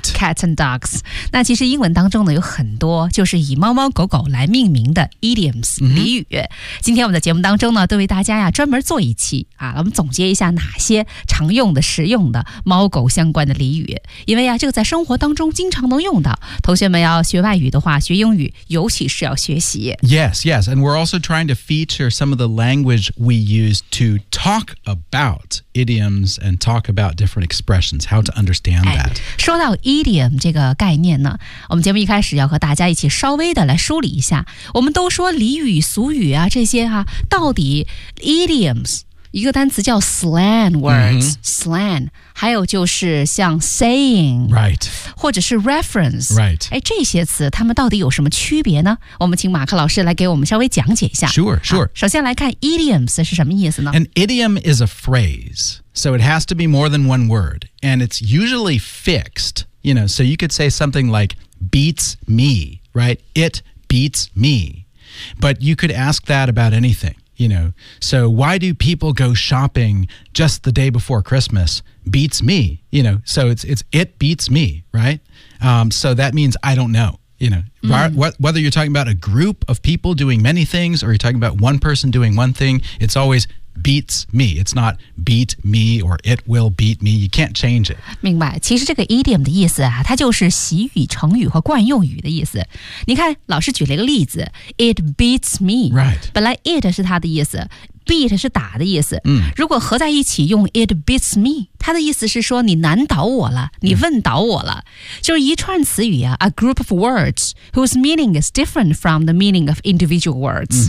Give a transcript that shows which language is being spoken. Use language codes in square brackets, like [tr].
[en] cats and dogs [zh] 那其实英文当中呢有很多就是以猫猫狗狗来命名的 idioms、mm-hmm. 俚语今天我们的节目当中呢都为大家呀专门做一期啊，我们总结一下哪些常用的实用的猫狗相关的俚语因为呀这个在生活当中经常能用到同学们要学外语的话学英语尤其是要学习 [en] yes yes and we're also trying to feature some of the language we use to talk about idiomsand talk about different expressions, how to understand that. [zh] 说到 idiom 这个概念呢我们节目一开始要和大家一起稍微的来梳理一下我们都说俚语俗语啊这些啊到底 idioms 一个单词叫 [en] slang words、 [zh] mm-hmm. slang 还有就是像 saying [en] right [zh] 或者是 reference [en] right [zh] 哎，这些词它们到底有什么区别呢我们请马克老师来给我们稍微讲解一下 [en] sure sure、 [zh] 啊、首先来看 idioms 是什么意思呢 [en] an idiom is a phraseSo it has to be more than one word, and it's usually fixed, you know, so you could say something like beats me, right? It beats me. But you could ask that about anything, you know. So why do people go shopping just the day before Christmas? Beats me, you know, so it's it beats me, right? So that means I don't know. You know,、mm. whether you're talking about a group of people doing many things or you're talking about one person doing one thing, it's always beats me. It's not beat me or it will beat me. You can't change it. [zh] 明白。其实这个 idiom 的意思啊，它就是习语、成语和惯用语的意思。你看，老师举了一个例子 ， [en] it beats me. Right. [zh] 本来 it 是它的意思。Beat 是打的意思、嗯、如果合在一起用 [en] It beats me [zh] 它的意思是说你难倒我了你问倒我了、嗯、就是一串词语啊 [en] A group of words whose meaning is different from the meaning of individual words、